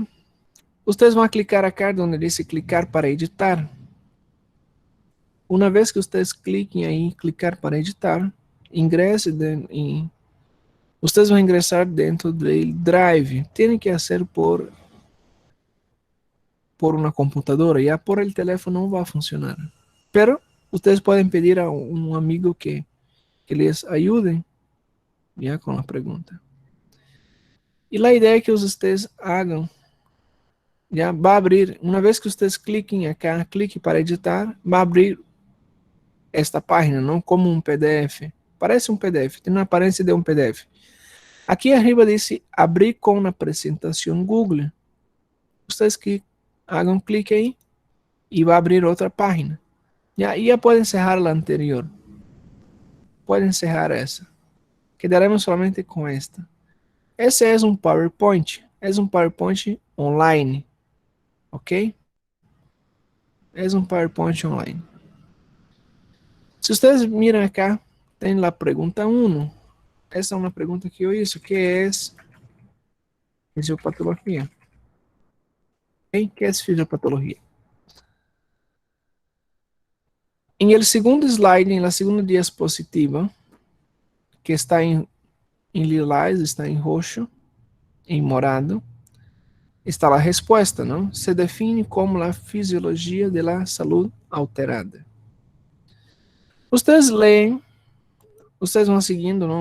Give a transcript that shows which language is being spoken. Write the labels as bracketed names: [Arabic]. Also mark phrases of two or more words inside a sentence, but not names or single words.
[Portuguese] Vocês vão clicar aqui onde diz clicar para editar. Uma vez que vocês cliquem aí, clicar para editar, ingresse em. Vocês vão ingressar dentro do Drive. Tem que ser por uma computadora, já [Spanish] por el teléfono [Portuguese] não vai funcionar. Pero vocês podem pedir a um amigo que les ajude já com a pergunta. E a ideia é que vocês hagam, já vai abrir, uma vez que vocês cliquem aqui, clique para editar, vai abrir esta página, não como um PDF. Parece um PDF, tem uma aparência de um PDF. Aqui arriba diz abrir com a apresentação Google. [Spanish] ustedes que hagan clic ahí y va a abrir otra página. Ya, y ya pueden cerrar la anterior. Pueden cerrar esa. Quedaremos solamente con esta. Ese es un PowerPoint. Es un PowerPoint online. ¿Ok? Es un PowerPoint online. Si ustedes miran acá, tem la pregunta 1. [Portuguese] Essa é uma pergunta que eu hice, que é fisiopatología. [Spanish] ¿Okay? ¿Qué es fisiopatología? En el segundo slide, en la segunda diapositiva, que [Portuguese] está em lilás, está em roxo, em morado, está a resposta, não? Se define como a fisiologia da saúde alterada. Vocês leem, vocês vão seguindo, não?